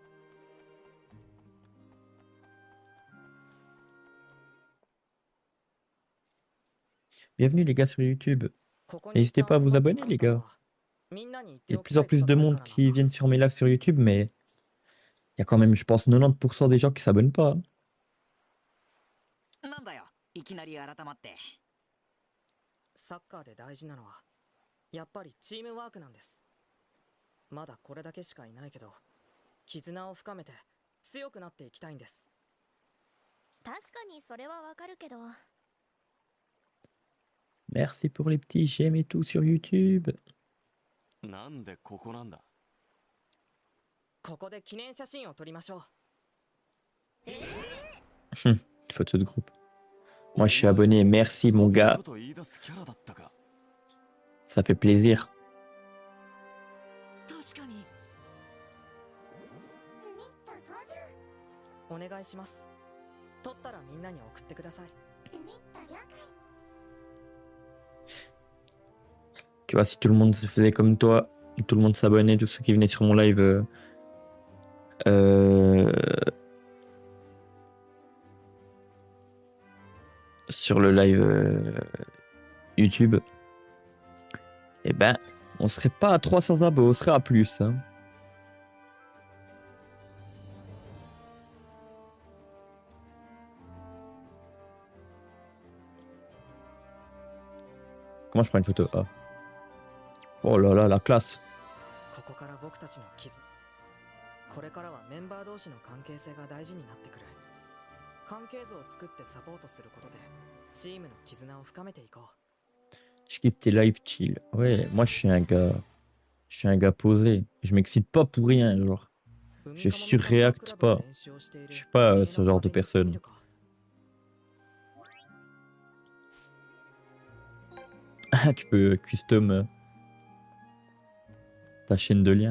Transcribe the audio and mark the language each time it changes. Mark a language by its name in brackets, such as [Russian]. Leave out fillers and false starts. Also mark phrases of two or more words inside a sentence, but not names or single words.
[French] Bienvenue les gars sur YouTube. N'hésitez pas à vous abonner les gars. Il y a de plus en plus de monde qui viennent sur mes lives sur YouTube, mais il y a quand même, je pense, 90% des gens qui s'abonnent pas. [Japanese] なんだよ、いきなり改まって。サッカーで大事なのはやっぱりチームワークなんです。まだこれだけしかいないけど、絆を深めて強くなっていきたいんです。確かにそれはわかるけど。 [French] Merci pour les petits j'aime et tout sur YouTube. [Japanese] なんでここなんだ。ここで記念写真を撮りましょう。 [French] Photo de groupe. Moi je suis abonné, merci mon gars. Ça fait plaisir. [Japanese] 確かに。お願いします。撮ったらみんなに送ってください。 [French] Tu vois, si tout le monde se faisait comme toi, tout le monde s'abonnait, tous ceux qui venaient sur mon live sur le live YouTube, eh ben, on serait pas à 300 abos, on serait à plus. Hein. Comment je prends une photo? Ah. Oh là là, la classe. [Japanese] ここから僕たちの絆。これからはメンバー同士の関係性が大事になってくる。関係図を作ってサポートすることでチームの絆を深めていこう。 [French] Je kiffe tes live chill. Ouais, moi je suis un gars posé. Je m'excite pas pour rien, genre. Je surréacte pas. Je suis pas ce genre de personne. Ah, tu peux custom ta chaîne de lien.